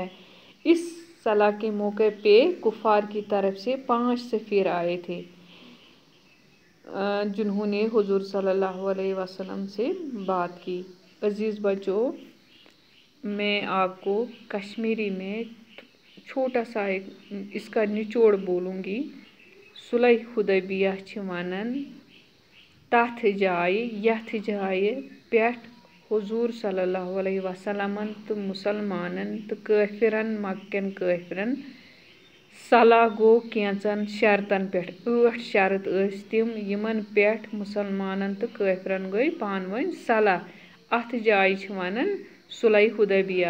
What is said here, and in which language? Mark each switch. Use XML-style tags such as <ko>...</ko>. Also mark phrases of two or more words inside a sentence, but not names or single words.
<ur>اس صلح کے موقع پہ کفار کی طرف سے 5 سفیر آئے تھے، جنہوں نے حضور</ur> <ar>صلی اللہ علیہ وسلم</ar> <ur>سے بات کی۔ عزیز بچوں، میں آپ کو کشمیری میں چھوٹا سا اس کا نچوڑ بولوں گی۔</ur> <ks>صلح حدیبیہ چھ ونان تتھ جائے یتھ جائے پیٹھ حضور</ks> <ar>صلی اللہ علیہ وسلم</ar> <ks>تو مسلمانن تو کافرن مکن کافرن صلح گو کینچن شرطن پیٹھ۔ 8 شرط ٲسۍ تِم یمن پیٹھ مسلمانن تو کافرن گئی پانوٲنۍ صلح۔ اتھ جایہِ چھ ونان صلح حدیبیہ۔</ks>